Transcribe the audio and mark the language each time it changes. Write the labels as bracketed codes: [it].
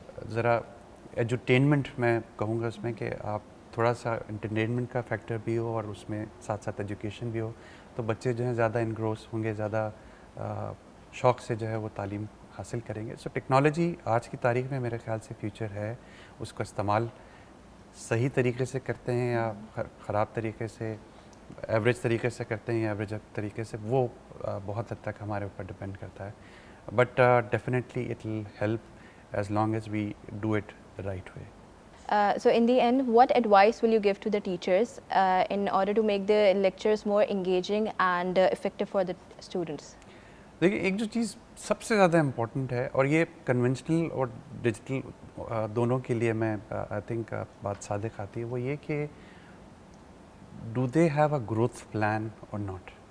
[ur] ذرا ایجوٹینمنٹ میں کہوں گا اس میں کہ آپ تھوڑا سا انٹرٹینمنٹ کا فیکٹر بھی ہو اور اس میں ساتھ ساتھ ایجوکیشن بھی ہو, تو بچے جو ہیں زیادہ انگروس ہوں گے, زیادہ شوق سے جو ہے وہ تعلیم حاصل کریں گے. سو ٹیکنالوجی آج کی تاریخ میں میرے خیال سے فیوچر ہے, اس کا استعمال صحیح طریقے سے کرتے ہیں یا خراب طریقے سے, ایوریج طریقے سے کرتے ہیں یا ایوریج طریقے سے, وہ بہت حد تک ہمارے اوپر ڈپینڈ کرتا ہے. [en] But definitely it will help as long as we do it the right way. So in the end, what advice will you give to the teachers in order to make the lectures more engaging and effective for the students? [ur] دیکھیے ایک جو چیز سب سے زیادہ important ہے, اور یہ conventional اور ڈیجیٹل دونوں کے لیے میں [en] I think [ur] بات صادق آتی ہے, وہ یہ کہ [en] Do they have a growth plan اور not.